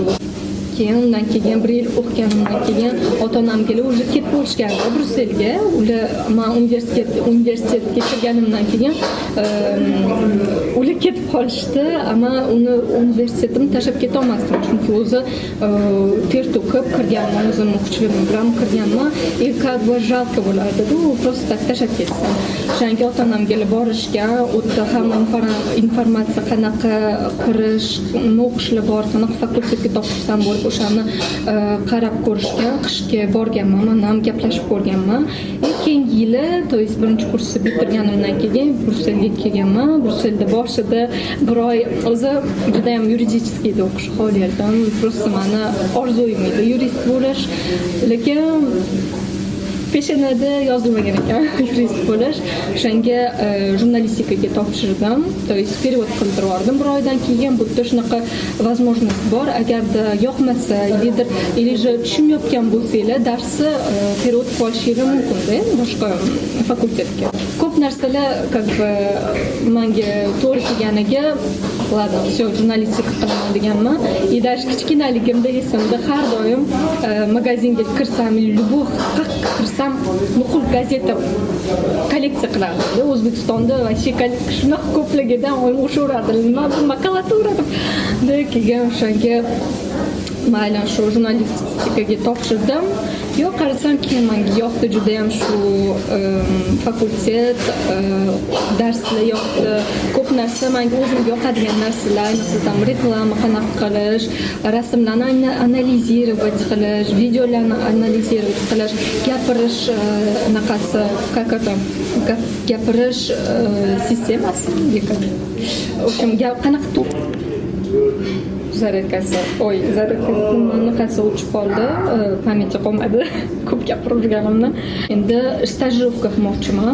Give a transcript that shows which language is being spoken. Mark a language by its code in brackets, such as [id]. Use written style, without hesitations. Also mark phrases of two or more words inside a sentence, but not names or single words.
[uz] Undan keyin 1 yil o'qiganimdan keyin ota-onamga уже ketib bo'lishgandi Brusselga. Ular men universitetga kirganimdan keyin ular ketib qolishdi, ammo uni universitetimni tashlab keta olmasdim, chunki o'zi ter to'kib kirganman, o'zim o'quvchiligim bilan kirganman. [ru] И как бы жалко bo'lardi-ku, просто так [uz] tashlab ketsam. O'shanga ota-onamga borishga, u yerda hamma informatsiya qanaqa kirish, nima o'qishlar bor, qanaqa fakultetga topshirsam bo'lib o'shani qarab ko'rishgan, qishga borganman, men ham gaplashib ko'rganman. Keyingi yili, [ru] to есть [uz] birinchi kursni bitirganimdan keyin Brusselga kelganman. Brusselda boshida 1 oy o'zi juda ham yuridическийda o'qish xohlardim. Просто meni orzuim edi yurist bo'lish, lekin peshanada yozilmagan ekan yurist bo'lish. O'shanga jurnalistikaga topshirdim. [ru] То есть перевод [uz] qildirib yubordim 1 oydan keyin. Bu yerda shunaqa возможность bor. Agarda yoqmasa, [ru] или же [uz] tushunmayotgan bo'lsanglar, darsni перевод qilib olishingiz mumkin-da boshqa fakultetga. Ko'p narsalar [ru] как бы [uz] menga to'g'ri kelganiga, [ru] ладно, всё, [uz] jurnalistika qilaman deganman. [ru] И даже [uz] kichkinaligimda esimda har doim magazinga kirsam, любой kirsam nuqul gazeta kolleksiya qilardim. O'zbekistonda вообще shunaqa ko'pligidan o'shaveradi. Nima bu makulatura deb keyin o'shanga mayli shu jurnalistikaga topshirdim. Yo'q, qarasam keyin menga yoqdi juda ham shu fakultet, darslar yoqdi. Ko'p narsa menga o'zimga yoqadigan narsalar, masalan, reklama qanaqa qilish, rasmlarni analizировать qilish, videolarni analizировать qilish, gapirish anaqasi, [ru] как это, [uz] gapirish sistemasi, o'sham qanaqa zaryadkasi anaqasi o'chib qoldi, pamyatga qolmadi. Ko'p gapirib yurganimdan. Endi stajировка qilmoqchiman.